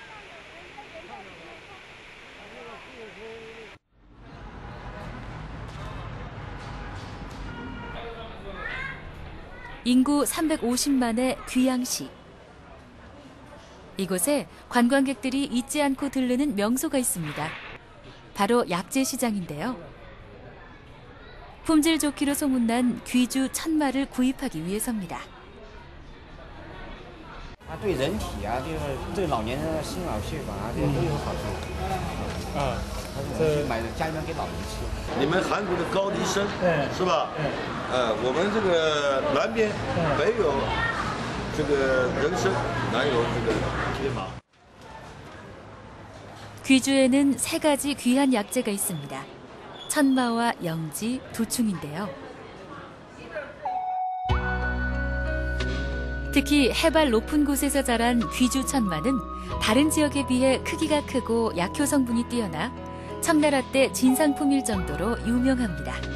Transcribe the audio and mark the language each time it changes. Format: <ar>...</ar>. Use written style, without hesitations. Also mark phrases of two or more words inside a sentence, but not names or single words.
<ko>인구 350만의 귀양시. 이곳에 관광객들이 잊지 않고 들르는 명소가 있습니다. 바로 약재시장인데요. 품질 좋기로 소문난 귀주 천마를 구입하기 위해서입니다.</ko> <zh>对人体啊，就是对老年人的心脑血管啊，这些都有好处。这买家里面给老人吃。你们韩国的高丽参，是吧？我们这个南边北有这个人参，南有这个铁马。</zh> <ko>귀주에는 3가지 귀한 약재가 있습니다. 천마와 영지, 두충인데요. 특히 해발 높은 곳에서 자란 귀주 천마는 다른 지역에 비해 크기가 크고 약효 성분이 뛰어나 청나라 때 진상품일 정도로 유명합니다.</ko>